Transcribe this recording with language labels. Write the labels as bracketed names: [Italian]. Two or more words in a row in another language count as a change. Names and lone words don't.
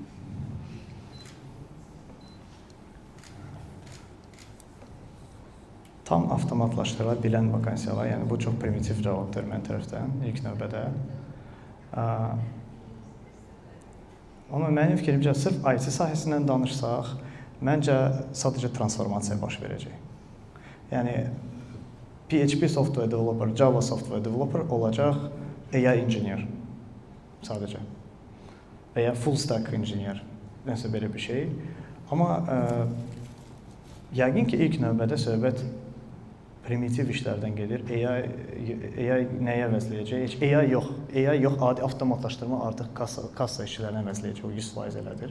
[Azerbaijani] Tam avtomatlaşdıra bilən vakansiyalar, yəni bu çox primitiv cavabdır mən tərəfdən ilk növbədə. Amma mənim fikrimcə sırf IT sahəsindən danışsaq, məncə sadəcə transformasiya baş verəcək. Yəni [English] PHP software developer, Java software developer [Azerbaijani] olacaq [English] AI engineer [Azerbaijani] sadəcə. Və ya [English] full stack engineer, [Azerbaijani] nəsə belə bir şey. Amma yəqin ki ilk növbədə söhbət primitiv işlərdən gedir. AI nəyə əvəzləyəcək? Heç AI yox, adi avtomatlaşdırma artıq kassa işçilərinə əvəzləyəcək, o 100% elədir.